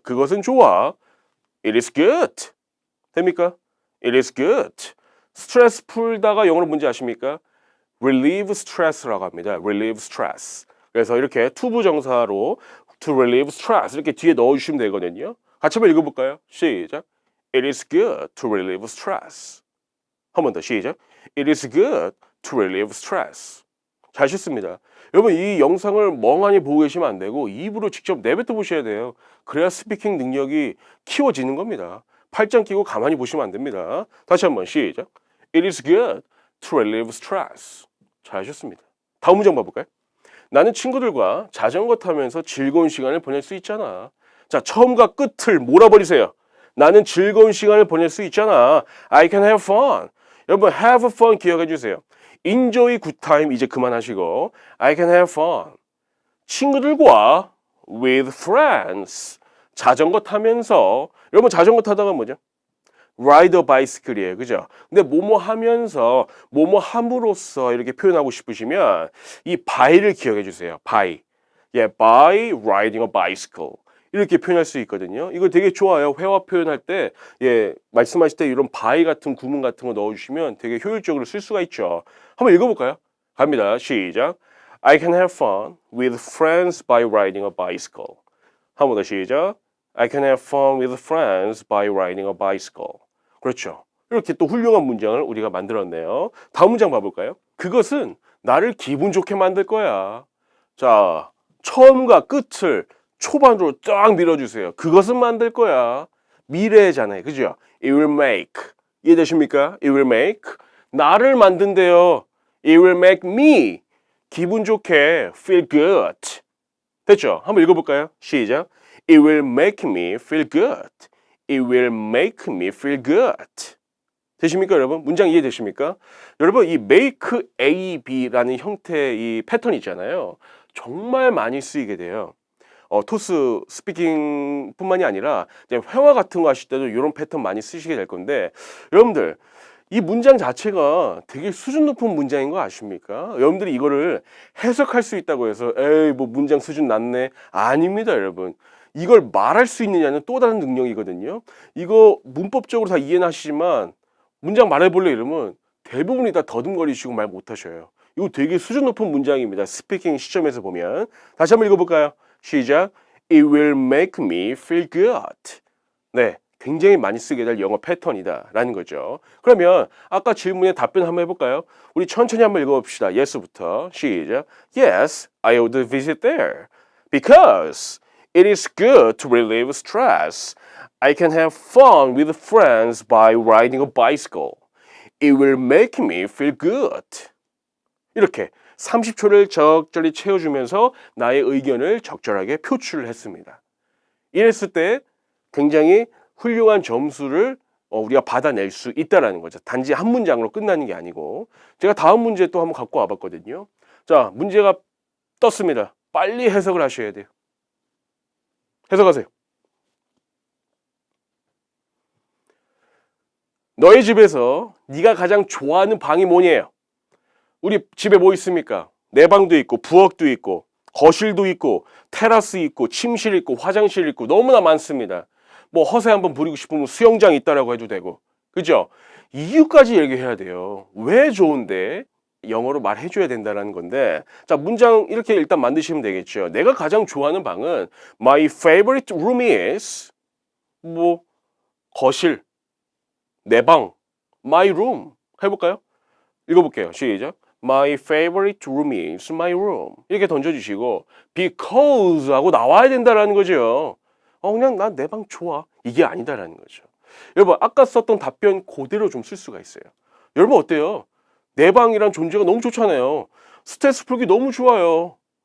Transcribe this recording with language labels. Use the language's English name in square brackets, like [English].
[Korean] 그것은 좋아. [English] It is good. [Korean] 됩니까? [English] It is good. [Korean] 스트레스 풀다가 영어로 뭔지 아십니까? [English] relieve stress [Korean] 라고 합니다. [English] relieve stress. [Korean] 그래서 이렇게 투부정사로 [English] to relieve stress [Korean] 이렇게 뒤에 넣어주시면 되거든요. 같이 한번 읽어볼까요? 시작. [English] It is good to relieve stress. [Korean] 한 번 더 시작. [English] It is good to relieve stress. [Korean] 잘 쉽습니다. 여러분, 이 영상을 멍하니 보고 계시면 안 되고 입으로 직접 내뱉어 보셔야 돼요. 그래야 스피킹 능력이 키워지는 겁니다. 팔짱 끼고 가만히 보시면 안 됩니다. 다시 한번 시작. [English] It is good to relieve stress. [Korean] 잘 하셨습니다. 다음 문장 봐볼까요? 나는 친구들과 자전거 타면서 즐거운 시간을 보낼 수 있잖아. 자, 처음과 끝을 몰아버리세요. 나는 즐거운 시간을 보낼 수 있잖아. [English] I can have fun. [Korean] 여러분, have fun 기억해 주세요. [English] enjoy good time [Korean] 이제 그만하시고 [English] I can have fun. [Korean] 친구들과 [English] with friends. [Korean] 자전거 타면서. 여러분, 자전거 타다가 뭐죠? [English] ride a bicycle이에요. [Korean] 그죠? 근데 뭐뭐 하면서, 뭐뭐 함으로써 이렇게 표현하고 싶으시면 이 by를 기억해 주세요. [English] by. 예, by riding a bicycle. [Korean] 이렇게 표현할 수 있거든요. 이거 되게 좋아요. 회화 표현할 때, 예, 말씀하실 때 이런 by 같은 구문 같은 거 넣어주시면 되게 효율적으로 쓸 수가 있죠. 한번 읽어볼까요? 갑니다. 시작. [English] I can have fun with friends by riding a bicycle. [Korean] 한 번 더 시작. [English] I can have fun with friends by riding a bicycle. [Korean] 그렇죠. 이렇게 또 훌륭한 문장을 우리가 만들었네요. 다음 문장 봐볼까요? 그것은 나를 기분 좋게 만들 거야. 자, 처음과 끝을 초반으로 쫙 밀어주세요. 그것은 만들 거야. 미래잖아요. 그죠? [English] It will make. [Korean] 이해되십니까? [English] It will make. [Korean] 나를 만든대요. [English] It will make me. [Korean] 기분 좋게 [English] feel good. [Korean] 됐죠? 한번 읽어볼까요? 시작. [English] It will make me feel good. It will make me feel good. [Korean] 되십니까, 여러분? 문장 이해되십니까? 여러분, 이 make A, B라는 형태의 이 패턴 있잖아요. 정말 많이 쓰이게 돼요. 토스 스피킹 뿐만이 아니라 이제 회화 같은 거 하실 때도 이런 패턴 많이 쓰시게 될 건데, 여러분들 이 문장 자체가 되게 수준 높은 문장인 거 아십니까? 여러분들이 이거를 해석할 수 있다고 해서 에이 뭐 문장 수준 낮네. 아닙니다, 여러분. 이걸 말할 수 있느냐는 또 다른 능력이거든요. 이거 문법적으로 다 이해는 하시지만 문장 말해볼래 이러면 대부분이 다 더듬거리시고 말 못하셔요. 이거 되게 수준 높은 문장입니다. 스피킹 시점에서 보면. 다시 한번 읽어볼까요? 시작. [English] It will make me feel good. [Korean] 네, 굉장히 많이 쓰게 될 영어 패턴이다 라는 거죠. 그러면 아까 질문에 답변 한번 해볼까요? 우리 천천히 한번 읽어봅시다. Yes부터 시작. [English] Yes, I would visit there because it is good to relieve stress. I can have fun with friends by riding a bicycle. It will make me feel good. [Korean] 이렇게 30초를 적절히 채워주면서 나의 의견을 적절하게 표출을 했습니다. 이랬을 때 굉장히 훌륭한 점수를 우리가 받아낼 수 있다는 거죠. 단지 한 문장으로 끝나는 게 아니고. 제가 다음 문제 또 한번 갖고 와봤거든요. 자, 문제가 떴습니다. 빨리 해석을 하셔야 돼요. 해석하세요. 너의 집에서 네가 가장 좋아하는 방이 뭐냐요? 우리 집에 뭐 있습니까? 내 방도 있고 부엌도 있고 거실도 있고 테라스 있고 침실 있고 화장실 있고 너무나 많습니다. 뭐 허세 한번 부리고 싶으면 수영장 있다라고 해도 되고. 그죠? 이유까지 얘기해야 돼요. 왜 좋은데? 영어로 말해줘야 된다는 건데, 자, 문장 이렇게 일단 만드시면 되겠죠. 내가 가장 좋아하는 방은 [English] My favorite room is [Korean] 뭐 거실, 내 방, [English] my room [Korean] 해볼까요? 읽어볼게요. 시작. [English] My favorite room is my room. [Korean] 이렇게 던져주시고 because 하고 나와야 된다라는 거죠. 그냥 난 내 방 좋아. 이게 아니다라는 거죠. 여러분 아까 썼던 답변 그대로 좀 쓸 수가 있어요. 여러분 어때요? 내 방이란 존재가 너무 좋잖아요. 스트레스 풀기 너무 좋아요.